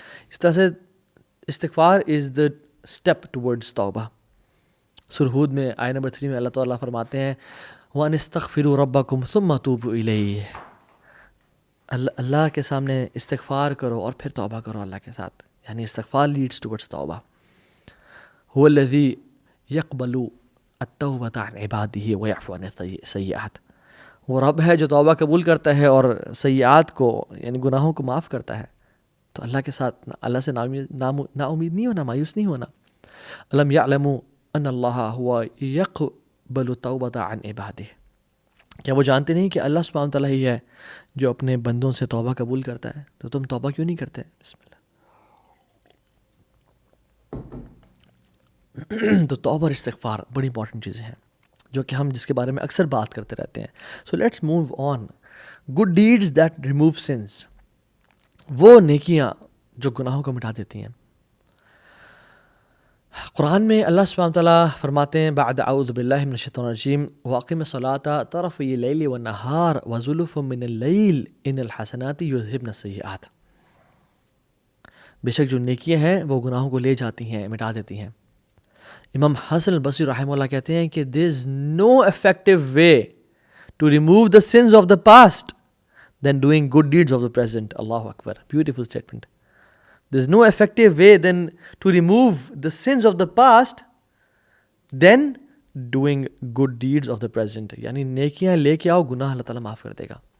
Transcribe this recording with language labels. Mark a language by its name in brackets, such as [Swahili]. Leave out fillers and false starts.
[Urdu] اس طرح سے استغفار [English] is the step towards [Urdu] توبہ. سورہ ہود میں آیت نمبر 3 میں اللہ تعالیٰ فرماتے ہیں [Arabic] وَأَنِ اسْتَغْفِرُوا رَبَّكُمْ ثُمَّ تُوبُوا إِلَيْهِ. [Urdu] اللہ کے سامنے استغفار کرو اور پھر توبہ کرو اللہ کے ساتھ، یعنی استغفار [English] leads towards [Urdu] توبہ. [Arabic] هو الذی يقبل التوبة عن عباده ويعفو عن السیئات. [Urdu] وہ رب ہے جو توبہ قبول کرتا ہے اور سیئات کو یعنی گناہوں کو معاف کرتا ہے. تو اللہ کے ساتھ اللہ سے نا امید نہیں ہونا، مایوس نہیں ہونا. [Arabic] الم یعلموا ان اللہ هو یقبل التوبة عن عباده. [Urdu] کیا وہ جانتے نہیں کہ اللہ سبحانہ وتعالیٰ ہی ہے جو اپنے بندوں سے توبہ قبول کرتا ہے؟ تو تم توبہ کیوں نہیں کرتے؟ بسم اللہ. تو توبہ اور استغفار بڑی امپورٹنٹ چیزیں ہیں جو کہ ہم جس کے بارے میں اکثر بات کرتے رہتے ہیں. [English] So let's move on. Good deeds that remove sins, [Urdu] وہ نیکیاں جو گناہوں کو مٹا دیتی ہیں. قرآن میں اللہ سبحانہ تعالیٰ فرماتے ہیں بعد [Arabic] اعوذ باللہ من الشیطان الرجیم واقم الصلاۃ طرفی اللیل والنہار وزلفا من اللیل ان الحسنات یذہبن السیئات. [Urdu] بے شک جو نیکیاں ہیں وہ گناہوں کو لے جاتی ہیں، مٹا دیتی ہیں. امام حسن البصری رحمہ اللہ کہتے ہیں کہ [English] there is no effective way to remove the sins of the past than doing good deeds of the present. Allahu Akbar. Beautiful statement. There is no effective way than to remove the sins of the past than doing good deeds of the present. [Urdu] یعنی نیکیاں لے کے آؤ، گناہ اللہ تعالیٰ معاف کر دے گا.